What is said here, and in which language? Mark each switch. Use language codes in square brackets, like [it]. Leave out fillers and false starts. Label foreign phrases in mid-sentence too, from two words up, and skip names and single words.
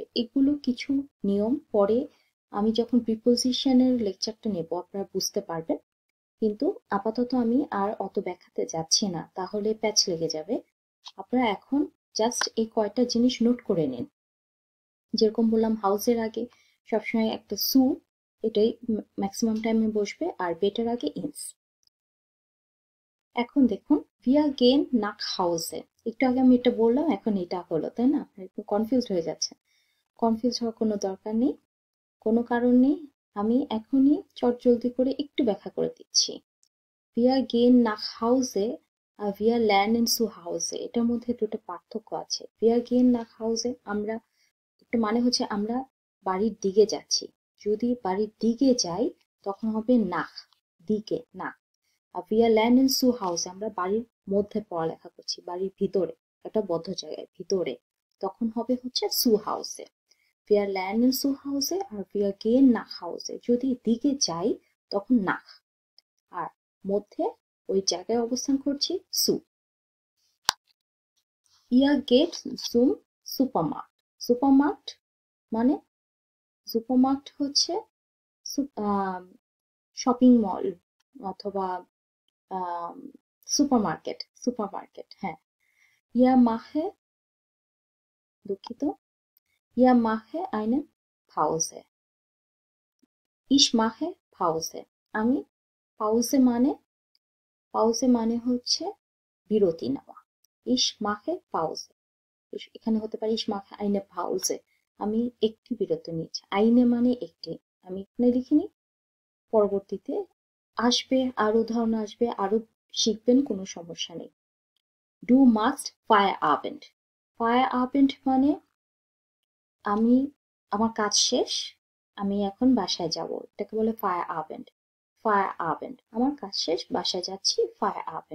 [bn] এগুলো কিছু নিয়ম, পরে আমি যখন প্রিপোজিশনের লেকচারটা নেব আপনারা বুঝতে পারবেন, কিন্তু আপাতত আমি আর অত ব্যাখ্যাতে যাচ্ছি না, তাহলে প্যাচ লেগে যাবে। আপনারা এখন জাস্ট এই কয়টা জিনিস নোট করে নিন। যেরকম বললাম, হাউসের আগে সবসময় একটা সু, এটাই ম্যাক্সিমাম টাইমে বসবে, আর বেটার আগে ইনস। এখন দেখুন, [de] wir gehen nach Hause, [bn] একটু আগে আমি এটা বললাম, এখন এটা হলো, তাই না? একটু কনফিউজড হয়ে যাচ্ছে। কনফিউজ হওয়ার কোনো দরকার নেই, কোনো কারণ নেই। আমি এখনই চটজলদি করে একটু ব্যাখ্যা করে দিচ্ছি। [de] wir gehen nach Hause আর wir lernen zu Hause, [bn] এটার মধ্যে দুটো পার্থক্য আছে। [de] wir gehen nach Hause, [bn] আমরা, একটা মানে হচ্ছে আমরা বাড়ির দিকে যাচ্ছি। যদি বাড়ির দিকে যাই তখন হবে nach, দিকে, nach। [de] আর wir lernen zu Hause, [bn] আমরা বাড়ির মধ্যে পড়ালেখা করছি, বাড়ির ভিতরে, একটা বদ্ধ জায়গায় ভিতরে, তখন হবে হচ্ছে [de] zu Hause। wir lernen zu Hause আর wir gehen nach Hause, [bn] যদি দিকে যাই তখন nach, আর মধ্যে ওই জায়গায় অবস্থান করছি zu। [de] ihr geht zum Supermarkt, [bn] Supermarkt মানে, সুপারমার্কেট হচ্ছে [en] shopping mall [bn] অথবা সুপারমার্কেট, সুপারমার্কেট, হ্যাঁ। [de] ich mache, দুঃখিত, ich mache eine Pause, ich mache Pause, [bn] আমি পাউজে মানে, পাউজে মানে হচ্ছে বিরতি নেওয়া। [de] ich mache Pause, [bn] এখানে হতে পারে [de] ich mache eine Pause, [bn] আমি একটি বিরতি নিচ্ছি। আইনে মানে একটি, আমি এখানে লিখিনি, পরবর্তীতে আসবে, আরো উদাহরণ আসবে, আরো শিখবেন, কোনো সমস্যা নেই। [de] Du machst Feierabend, [bn] Feierabend মানে আমি, আমার কাজ শেষ, আমি এখন বাসায় যাব, এটাকে বলে Feierabend, Feierabend, আমার কাজ শেষ, বাসায় যাচ্ছি, Feierabend।